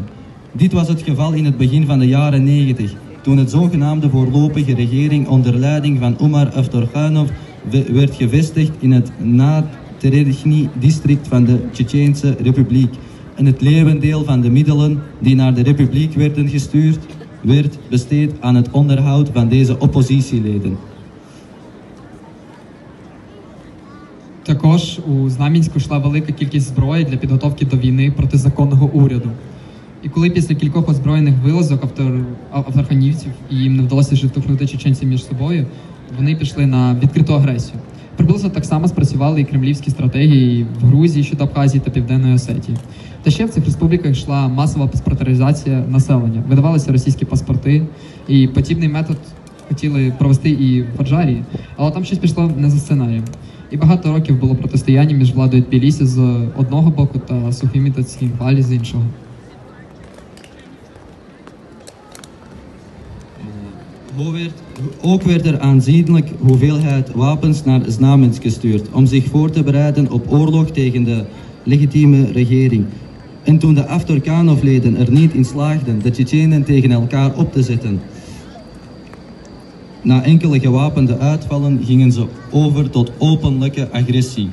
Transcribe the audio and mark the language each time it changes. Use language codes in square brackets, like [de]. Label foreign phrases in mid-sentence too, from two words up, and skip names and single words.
[nl] Dit was het geval in het begin van de jaren 90, toen het zogenaamde voorlopige regering onder leiding van Umar Avtorkhanov werd gevestigd in het Naterechny-district van de Tsjetsjeense Republiek. En het leeuwendeel van de middelen die naar de Republiek werden gestuurd, werd besteed aan het onderhoud van deze oppositieleden. [uk] Також у Знам'янську йшла велика кількість зброї для підготовки до війни протизаконного уряду. І коли після кількох озброєних вилазок авторханівців і їм не вдалося штовхнути чеченців між собою, вони пішли на відкриту агресію. Приблизно так само спрацювали і кремлівські стратегії в Грузії щодо Абхазії та Південної Осетії. Та ще в цих республіках йшла масова паспортизація населення, видавалися російські паспорти, і подібний метод хотіли провести і в Аджарії, але там щось пішло не за сценарієм. І багато років було протистояння між владою Тбілісі з одного боку та Сухімі та Цхінвалі з іншого. [nl] Ook werd er aanzienlijk hoeveelheid wapens naar Znamensk gestuurd om zich voor te bereiden op oorlog tegen de legitieme regering. En toen de Avtorkhanov-leden er niet in slaagden de Tsjetsjenen tegen elkaar op te zetten, na enkele gewapende uitvallen gingen ze over tot openlijke agressie.